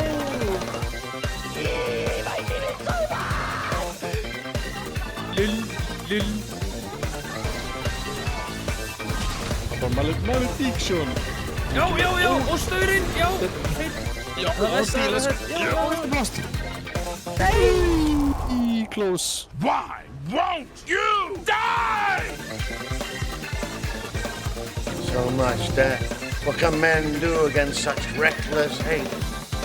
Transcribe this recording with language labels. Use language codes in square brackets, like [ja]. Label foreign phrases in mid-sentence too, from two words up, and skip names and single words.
[is] Lill. Það var malediction. Já, og staurinn, já! Það er stæðið, [en] Blast. Close. Why won't you die? So much that what can men do against such reckless hate?